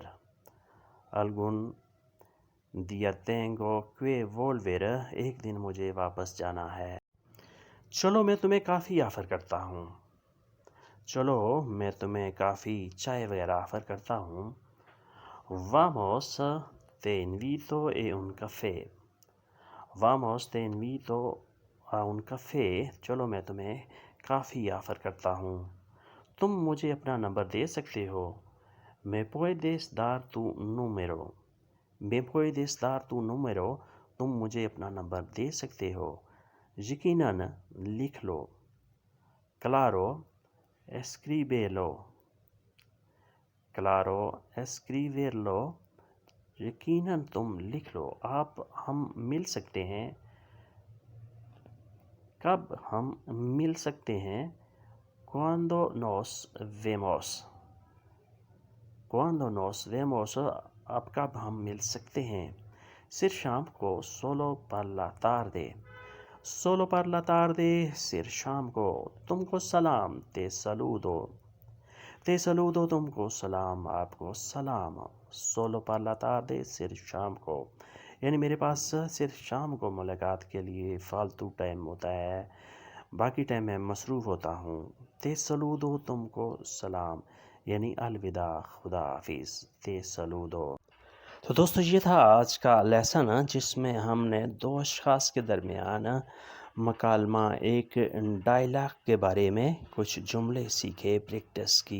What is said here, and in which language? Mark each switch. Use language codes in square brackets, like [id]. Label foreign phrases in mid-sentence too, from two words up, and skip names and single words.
[es] algún día tengo que volver [ur] ایک دن مجھے واپس جانا ہے۔ چلو میں تمہیں کافی آفر کرتا ہوں۔ چلو میں تمہیں کافی چائے وغیرہ آفر کرتا ہوں۔ [es] vamos te invito a un café۔ Vamos, te invito a un café. [ur] چلو میں تمہیں کافی آفر کرتا ہوں. تم مجھے اپنا نمبر دے سکتے ہو. [es] Me puedes dar tu número. Me puedes dar tu número. [ur] تم مجھے اپنا نمبر دے سکتے ہو. یقیناً لکھ لو. [es] Claro, escríbelo. Claro, escribirlo. [ur] یقیناً تم لکھ لو. آپ ہم مل سکتے ہیں. کب ہم مل سکتے ہیں؟ [es] Cuando nos vemos. Cuando nos vemos. [ur] اب کب ہم مل سکتے ہیں؟ صرف شام کو. [es] Solo per la tarde. Solo per la tarde. [ur] صرف شام کو. تم کو سلام. [es] Te saludo. Te saludo. [ur] تم کو سلام. آپ کو سلام. [es] Solo per la tarde. [ur] صرف شام کو. یعنی میرے پاس صرف شام کو ملاقات کے لیے فالتو ٹائم ہوتا ہے، باقی ٹائم میں مصروف ہوتا ہوں. [es] te saludo. [ur] تم کو سلام، یعنی الوداع، خدا حافظ. [es] te saludo. [ur] تو دوستو یہ تھا آج کا لیسن جس میں ہم نے دو اشخاص کے درمیان مکالمہ، ایک ڈائلاگ کے بارے میں کچھ جملے سیکھے، پریکٹس کی.